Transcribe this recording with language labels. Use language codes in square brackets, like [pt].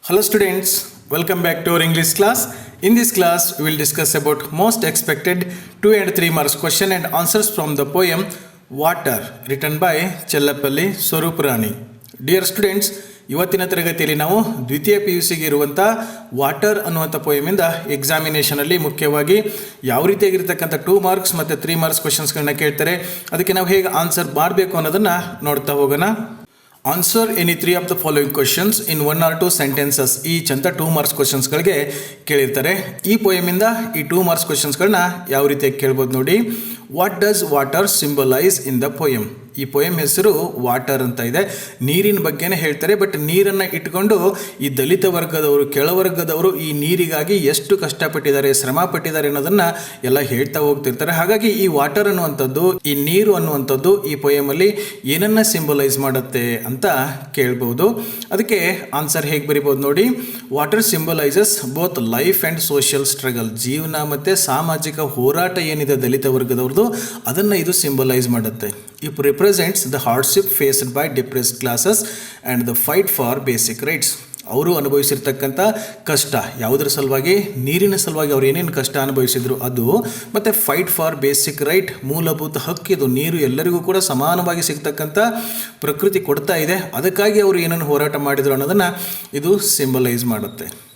[en] Hello students, welcome back to our English class. In this class, we will discuss about most expected 2 and 3 marks question and answers from the poem Water written by Chellapalli Swarupurani. Dear students, [kn] ಇವತ್ತಿನ ತರಗತಿಯಲ್ಲಿ ನಾವು ದ್ವಿತೀಯ PUCಗೆ ಇರುವಂಥ water ಅನ್ನುವಂಥ ಪೋಯಮಿಂದ ಎಕ್ಸಾಮಿನೇಷನಲ್ಲಿ ಮುಖ್ಯವಾಗಿ ಯಾವ ರೀತಿಯಾಗಿರ್ತಕ್ಕಂಥ 2 marks ಮತ್ತು 3 ಮಾರ್ಕ್ಸ್ ಕ್ವೆಶನ್ಸ್ಗಳನ್ನ ಕೇಳ್ತಾರೆ, ಅದಕ್ಕೆ ನಾವು ಹೇಗೆ ಆನ್ಸರ್ ಮಾಡಬೇಕು ಅನ್ನೋದನ್ನು ನೋಡ್ತಾ ಹೋಗೋಣ. [en] answer any 3 of the following questions in 1 or 2 sentences each [kn] ಅಂತ 2 ಮಾರ್ಕ್ಸ್ ಕ್ವಶನ್ಸ್ಗಳಿಗೆ ಕೇಳಿರ್ತಾರೆ. ಈ ಪೋಯಮಿಂದ ಈ 2 ಮಾರ್ಕ್ಸ್ ಕ್ವಶನ್ಸ್ಗಳನ್ನ ಯಾವ ರೀತಿಯಾಗಿ ಕೇಳ್ಬೋದು ನೋಡಿ. [en] What does water symbolise in the poem? [kn] ಈ ಪೋಯಮ್ ಹೆಸರು ವಾಟರ್ ಅಂತ ಇದೆ. ನೀರಿನ ಬಗ್ಗೆನೇ ಹೇಳ್ತಾರೆ. ಬಟ್ ನೀರನ್ನು ಇಟ್ಕೊಂಡು ಈ ದಲಿತ ವರ್ಗದವರು, ಕೆಳವರ್ಗದವರು ಈ ನೀರಿಗಾಗಿ ಎಷ್ಟು ಕಷ್ಟಪಟ್ಟಿದ್ದಾರೆ, ಶ್ರಮ ಪಟ್ಟಿದ್ದಾರೆ ಅನ್ನೋದನ್ನು ಎಲ್ಲ ಹೇಳ್ತಾ ಹೋಗ್ತಿರ್ತಾರೆ. ಹಾಗಾಗಿ ಈ ವಾಟರ್ ಅನ್ನುವಂಥದ್ದು, ಈ ನೀರು ಅನ್ನುವಂಥದ್ದು ಈ ಪೋಯಮಲ್ಲಿ ಏನನ್ನ ಸಿಂಬಲೈಸ್ ಮಾಡುತ್ತೆ ಅಂತ ಕೇಳ್ಬೋದು. ಅದಕ್ಕೆ ಆನ್ಸರ್ ಹೇಗೆ ಬರಿಬೋದು ನೋಡಿ. [en] Water symbolises both life and social struggle. [kn] ಜೀವನ ಮತ್ತು ಸಾಮಾಜಿಕ ಹೋರಾಟ ಏನಿದೆ ದಲಿತ ವರ್ಗದವ್ರದ್ದು, ಅದನ್ನು ಇದು ಸಿಂಬಲೈಸ್ ಮಾಡುತ್ತೆ. [en] It represents the hardship faced by depressed classes and the fight for basic rights. [kn] ಅವರು ಅನುಭವಿಸಿರ್ತಕ್ಕಂಥ ಕಷ್ಟ ಯಾವುದರ ಸಲುವಾಗಿ, ನೀರಿನ ಸಲುವಾಗಿ ಅವ್ರು ಏನೇನು ಕಷ್ಟ ಅನುಭವಿಸಿದ್ರು ಅದು, ಮತ್ತು [en] fight for basic right, [kn] ಮೂಲಭೂತ ಹಕ್ಕಿದು. ನೀರು ಎಲ್ಲರಿಗೂ ಕೂಡ ಸಮಾನವಾಗಿ ಸಿಗ್ತಕ್ಕಂಥ ಪ್ರಕೃತಿ ಕೊಡ್ತಾ ಇದೆ, ಅದಕ್ಕಾಗಿ ಅವರು ಏನೇನು ಹೋರಾಟ ಮಾಡಿದರು ಅನ್ನೋದನ್ನು ಇದು ಸಿಂಬಲೈಸ್ ಮಾಡುತ್ತೆ.